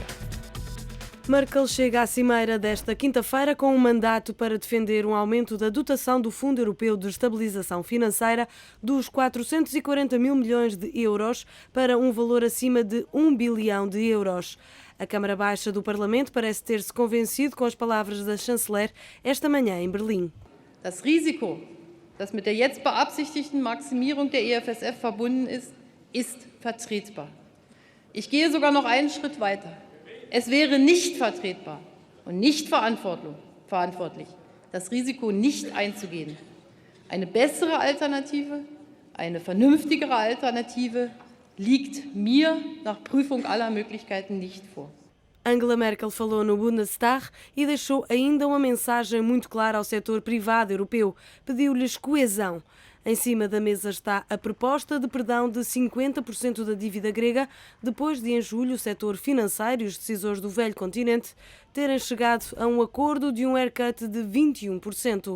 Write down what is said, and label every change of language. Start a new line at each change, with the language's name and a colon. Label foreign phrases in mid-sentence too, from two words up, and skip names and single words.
Portuguese: Merkel chega à cimeira desta quinta-feira com um mandato para defender um aumento da dotação do Fundo Europeu de Estabilização Financeira dos 440 mil milhões de euros para um valor acima de 1 bilhão de euros. A Câmara Baixa do Parlamento parece ter-se convencido com as palavras da chanceler esta manhã em Berlim.
German: Das Risiko, das mit der jetzt beabsichtigten Maximierung der EFSF verbunden ist vertretbar. Ich gehe sogar noch einen Schritt weiter. Es wäre nicht vertretbar und nicht verantwortlich, das Risiko nicht einzugehen. Eine bessere Alternative, eine vernünftigere Alternative liegt mir nach Prüfung aller Möglichkeiten nicht vor.
Portuguese: Angela Merkel falou no Bundestag e deixou ainda uma mensagem muito clara ao setor privado europeu. Pediu-lhes coesão. Em cima da mesa está a proposta de perdão de 50% da dívida grega, depois de, em julho, o setor financeiro e os decisores do velho continente terem chegado a um acordo de um haircut de 21%.